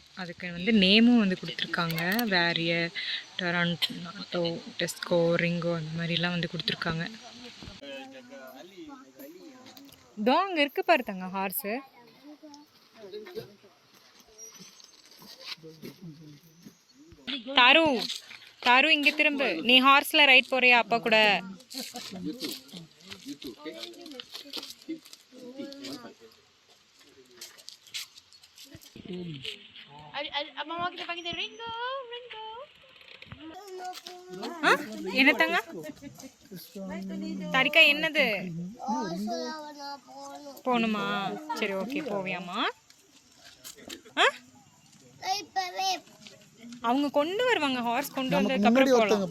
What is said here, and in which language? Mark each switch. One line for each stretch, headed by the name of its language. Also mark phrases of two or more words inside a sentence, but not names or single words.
Tamil: அதுக்கு வந்து நேமும் வந்து கொடுத்துருக்காங்க. வேரியர், டொராண்டோ, டெஸ்கோ, ரிங்கோ அந்த மாதிரிலாம் வந்து கொடுத்துருக்காங்க. இதோ அங்கே இருக்கு பாருத்தாங்க ஹார்ஸு. தாரு தாரு இங்கே திரும்ப. நீ
English: horse ride
Tamil: போறியா அப்பா கூட?
Malay: Mama kita panggil Ringo, Ringo.
Tamil: என்னத்தாங்க தாரிகா என்னது போகணுமா? சரி ஓகே போவியாம்மா? அவங்க கொண்டு வருவாங்க, ஹார்ஸ் கொண்டு வந்ததுக்கு அப்புறம் போகலாம்.